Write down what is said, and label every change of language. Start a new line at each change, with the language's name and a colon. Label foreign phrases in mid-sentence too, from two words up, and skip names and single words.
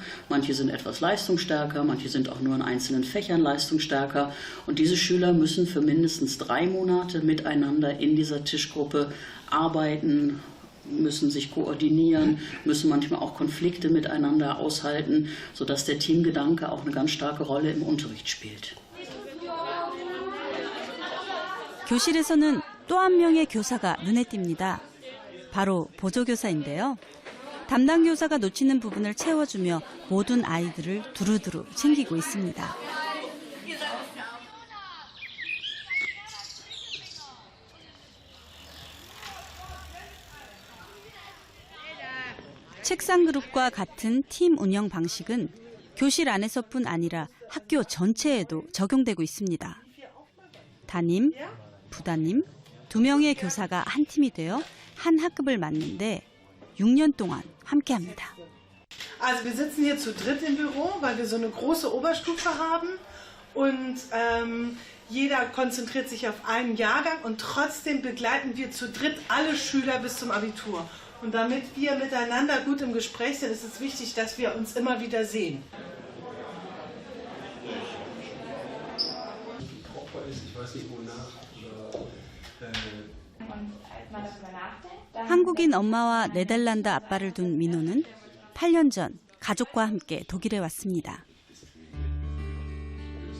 German: Manche sind etwas leistungsstärker, manche sind auch nur in einzelnen Fächern leistungsstärker. Und diese Schüler müssen für mindestens 3 Monate miteinander in dieser Tischgruppe arbeiten, müssen sich koordinieren, müssen manchmal auch Konflikte miteinander aushalten, sodass der Teamgedanke auch eine ganz starke Rolle im Unterricht spielt.
Korean: 교실에서는 또 한 명의 교사가 눈에 띕니다. 바로 보조교사인데요. 담당 교사가 놓치는 부분을 채워주며 모든 아이들을 두루두루 챙기고 있습니다. 책상 그룹과 같은 팀 운영 방식은 교실 안에서뿐 아니라 학교 전체에도 적용되고 있습니다. 담임, 부담임, 2명의 교사가 한 팀이 되어 한 학급을 맡는데 6년 동안 함께합니다.
German: Also wir sitzen hier zu dritt im Büro, weil wir so eine große Oberstufe haben und jeder konzentriert sich auf einen Jahrgang und trotzdem begleiten wir zu dritt alle Schüler bis zum Abitur. Und damit wir miteinander gut im Gespräch sind, ist es wichtig, dass wir uns immer wieder sehen.
Korean: 한국인 엄마와 네덜란드 아빠를 둔 민호는 8년 전 가족과 함께 독일에 왔습니다.